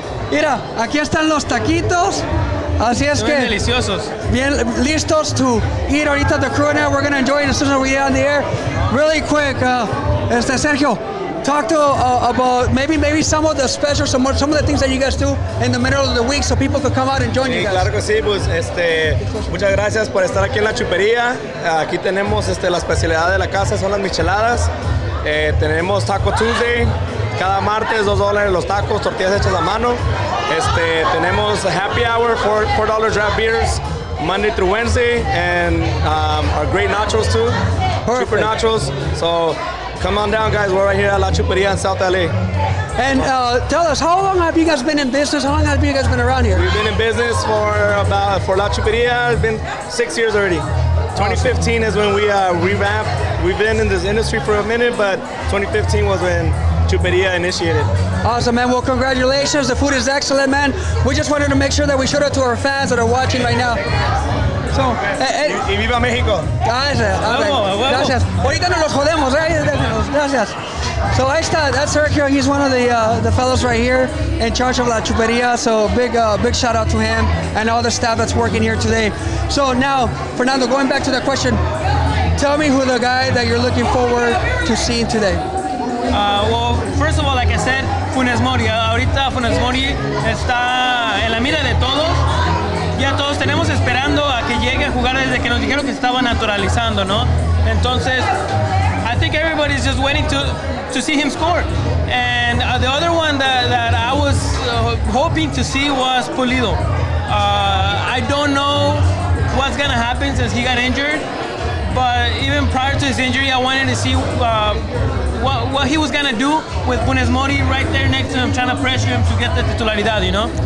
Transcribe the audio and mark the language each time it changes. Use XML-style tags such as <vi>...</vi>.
<es>Mira, aquí están los taquitos. Así es que deliciosos. Bien listos</es> <en>to eat</en> <es>ahorita</es> <en>the crew now. We're gonna enjoy it as soon as we get on the air. Really quick, Sergio, talk to about maybe some of the specials, some of the things that you guys do in the middle of the week, so people could come out and join you guys.</en> <es>Claro que sí, pues muchas gracias por estar aquí en la Chuperia. Aquí tenemos la especialidad de la casa, son las micheladas. Tenemos Taco Tuesday, cada martes $2 los tacos, tortillas hechas a mano. Tenemos</es> <en>a happy hour, $4 draft beers, Monday through Wednesday, and our great nachos too, Perfect. super nachos. So come on down, guys. We're right here at La Chuperia in South LA. And tell us, how long have you guys been in business? How long have you guys been around here? We've been in business for La Chuperia. It's been 6 years already. 2015 is when we revamped. We've been in this industry for a minute, but 2015 was when Chuperia initiated. Awesome, man. Well, congratulations. The food is excellent, man. We just wanted to make sure that we showed it to our fans that are watching right now. So,</en> <es>Y viva México. Gracias. Gracias. Ahorita nos los jodemos, Gracias.</es> <en>So</en> <es>ahí está.</es> <en>That's Sergio. He's one of the fellows right here in charge of La Chuperia. So big shout out to him and all the staff that's working here today. So now, Fernando, going back to the question, tell me who the guy that you're looking forward to seeing today. Well, first of all, like I said, Funes Mori.</en> <es>Ahorita Funes Mori está en la mira de todos. Ya todos tenemos esperando a que llegue a jugar desde que nos dijeron que estaba naturalizando, ¿no? Entonces,</es> <en>I think everybody's just waiting to see him score. And the other one that I was hoping to see was Pulido. I don't know what's gonna happen since he got injured, but even prior to his injury, I wanted to see what he was gonna do with Funes Mori right there next to him, trying to pressure him to get the titularidad, you know?</en>